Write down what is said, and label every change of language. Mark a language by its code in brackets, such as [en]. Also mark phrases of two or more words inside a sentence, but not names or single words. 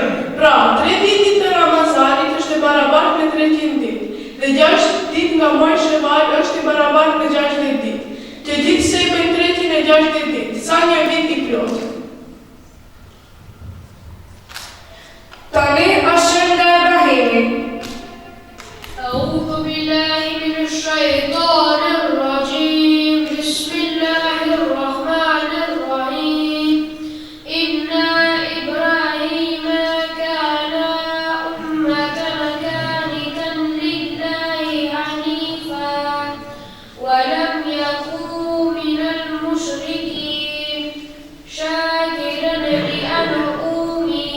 [sq] Pra, 3 ditë të Ramazanit është e barabartë me 300 ditë. Dhe 6 ditë nga muaji Sheval është i barabartë me 60 ditë. Që ditë se i bëjnë 360 ditë, sa një vit i plotë. Tani është nga Ibrahimi. [ar] أعوذ بالله من الشيطان الرجيم بسم الله الرحمن الرحيم إن إبراهيم كان أمة قانتا لله حنيفا ولم يكن من المشركين شاكرا لأنعمه